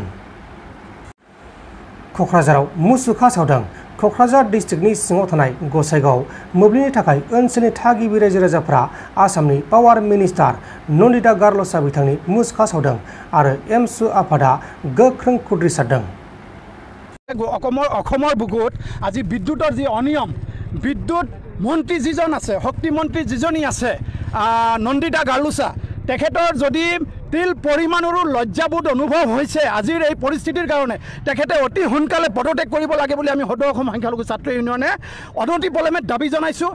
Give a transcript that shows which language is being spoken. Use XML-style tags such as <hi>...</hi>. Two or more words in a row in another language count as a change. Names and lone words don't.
<brx>क'क्राझाराव मुसुखा सावदों। क'क्राझार डिस्ट्रिक्टनि सिङाव थानाय गसाइगाव मोब्लिबनि थाखाय ओनसोलनि थागिबि रायजो राजाफोरा आसामनि पावार मिनिस्टार नन्दिता गारलसा बिथांनि मुसुखा सावदों आरो एमसु आफादा गोख्रों खुद्रिसारदों।</brx> <as>অসমৰ বুকুত আজি বিদ্যুতৰ যি অনিয়ম, বিদ্যুৎ মন্ত্ৰী যিজন আছে, শক্তি মন্ত্ৰী যিজনী আছে নন্দিতা গাৰ্লুছা, তেখেতৰ যদি তিল পৰিমাণৰো লজ্জাবোধ অনুভৱ হৈছে আজিৰ এই পৰিস্থিতিৰ কাৰণে, তেখেতে অতি সোনকালে পদত্যাগ কৰিব লাগে বুলি আমি সদৌ অসম সংখ্যালঘু ছাত্ৰ ইউনিয়নে অনতি পলমে দাবী জনাইছোঁ।</as>